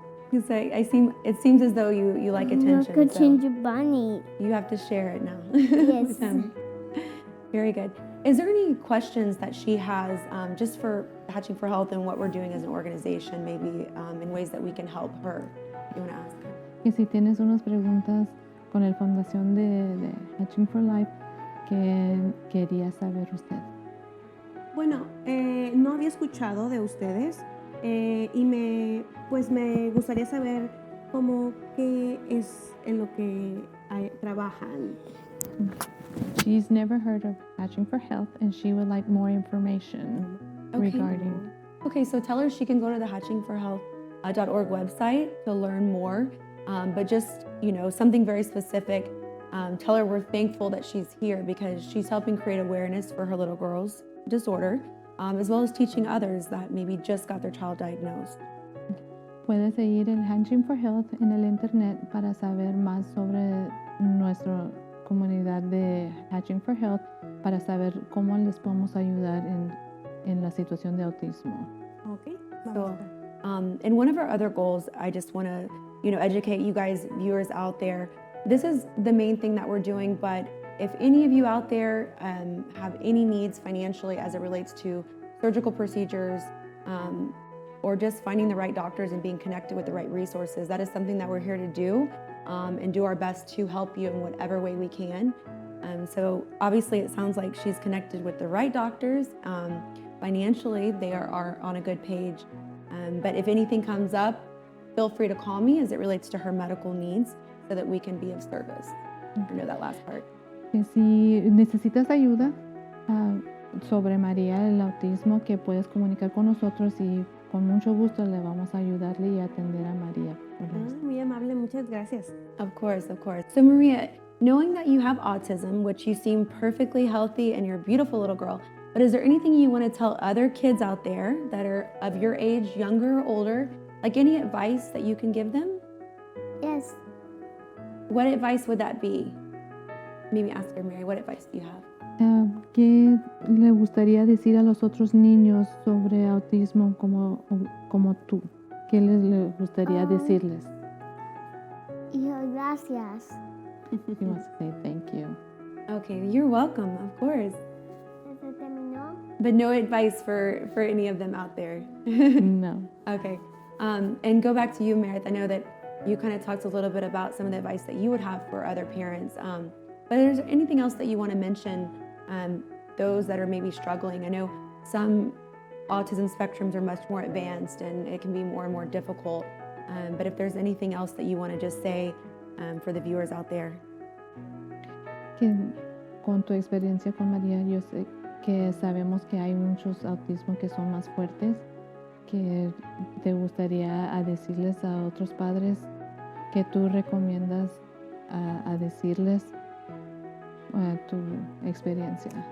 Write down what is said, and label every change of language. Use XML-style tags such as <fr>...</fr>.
<en>Because it seems as though you like attention. Look, a So ginger bunny. you have to share it now Yes. with him. Very good. Is there any questions that she has just for Hatching for Health and what we're doing as an organization, maybe in ways that we can help her? You want to ask her?</en> <es>Que si tienes unas preguntas con el fundación de Hatching for Life que quería saber usted. Bueno, no había escuchado de ustedes y me gustaría saber cómo qué es en lo que trabajan.</es> <en>She's never heard of Hatching for Health and she would like more information regarding. Okay, so tell her she can go to the hatchingforhealth.org website to learn more. But just, something very specific. Tell her we're thankful that she's here because she's helping create awareness for her little girl's disorder, as well as teaching others that maybe just got their child diagnosed.</en> <es>puedes seguir el Hatching for Health en el internet para saber más sobre nuestra comunidad de Hatching for Health, para saber cómo les podemos ayudar en la situación de autismo. Ok, vamos</es> <en>So,</en> <es>a ver.</es> <en>and one of our other goals, I just want to, educate you guys, viewers out there. This is the main thing that we're doing, but if any of you out there have any needs financially as it relates to surgical procedures, or just finding the right doctors and being connected with the right resources, that is something that we're here to do, and do our best to help you in whatever way we can. So obviously it sounds like she's connected with the right doctors. Financially, they are on a good page. But if anything comes up, feel free to call me as it relates to her medical needs so that we can be of service. I know that last part.</en> <es>Que si necesitas ayuda sobre María, el autismo, que puedes comunicar con nosotros y con mucho gusto le vamos a ayudarle y atender a María. Muy amable, muchas gracias.</es> <en>Of course, of course. So Maria, knowing that you have autism, which you seem perfectly healthy and you're a beautiful little girl, but is there anything you want to tell other kids out there that are of your age, younger or older, like any advice that you can give them? Yes. What advice would that be? Maybe ask her, Mary, what advice do you have?</en> <es>¿Qué le gustaría decir a los otros niños sobre autismo como tú? ¿Qué le gustaría decirles? Hijo, gracias.</es> <en>He wants to say thank you. Okay, you're welcome, of course.</en> <es>¿Se terminó?</es> <en>But no advice for any of them out there. No. Okay. And go back to you, Meryth. I know that you kind of talked a little bit about some of the advice that you would have for other parents. But is there anything else that you want to mention, those that are maybe struggling? I know some autism spectrums are much more advanced and it can be more and more difficult. But if there's anything else that you want to just say for the viewers out there.</en> <es>Que con tu experiencia con María, yo sé que sabemos que hay muchos autismos que son más fuertes, que te gustaría a decirles a otros padres que tú recomiendas a decirles tu experiencia.</es>